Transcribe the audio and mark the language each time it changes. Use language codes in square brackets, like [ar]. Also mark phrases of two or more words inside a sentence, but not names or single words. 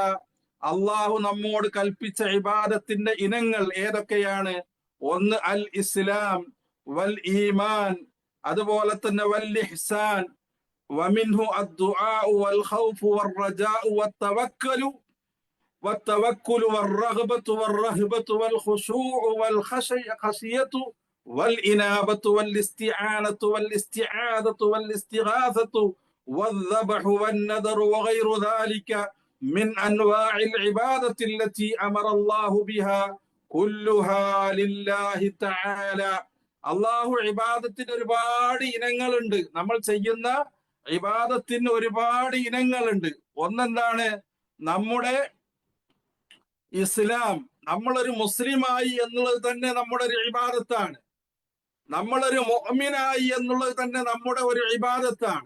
[ml] അള്ളാഹു നമ്മോട് കൽപ്പിച്ച ഇബാദത്തിന്റെ ഇനങ്ങൾ ഏതൊക്കെയാണ്? [ar] ഒന്ന് الإسلام والإيمان, [ml] അതുപോലെ തന്നെ [ar] والإحسان ومنه الدعاء والخوف والرجاء والتوكل والرغبة والرهبة والخشوع والخشية والإنابة والاستعانة والاستعاذة والاستغاثة والذبح والنذر وغير ذلك من أنواع العبادة التي أمر الله بها كلها لله تعالى. [ml] അള്ളാഹു ഇബാദത്തിന് ഒരുപാട് ഇനങ്ങളുണ്ട്. നമ്മൾ ചെയ്യുന്ന ഇബാദത്തിന് ഒരുപാട് ഇനങ്ങളുണ്ട്. ഒന്നെന്താണ്? നമ്മുടെ ഇസ്ലാം. നമ്മളൊരു മുസ്ലിമായി എന്നുള്ളത് തന്നെ നമ്മുടെ ഒരു ഇബാദത്താണ്. നമ്മളൊരു മുഅ്മിനായി എന്നുള്ളത് തന്നെ നമ്മുടെ ഒരു ഇബാദത്താണ്.